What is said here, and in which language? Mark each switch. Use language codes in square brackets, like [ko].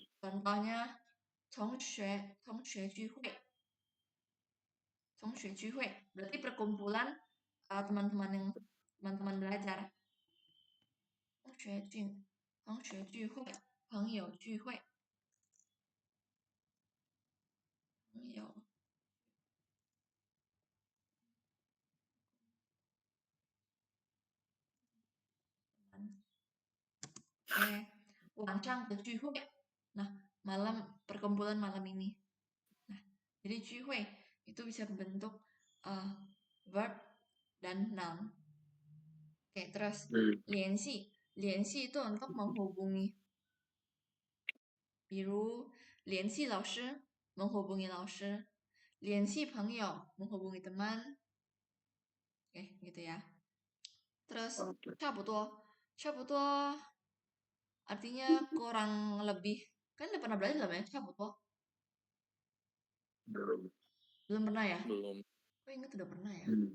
[id] Contohnya 同学聚会. 同学聚会 berarti perkumpulan teman-teman belajar. [zh] 同学聚会, 朋友聚会. 朋友 晚上的聚会. [id] Nah, perkumpulan malam ini. Nah, jadi 聚会 itu bisa berbentuk verb dan noun. Oke, terus 联系itu untuk menghubungi. [zh] 比如联系老师 menghubungi 老师，联系朋友 [id] menghubungi teman. Oke, gitu ya. Terus 差不多 artinya kurang lebih. Kan udah pernah belajar belum ya? 差不多 belum pernah ya? Belum. Kok ingat udah pernah ya?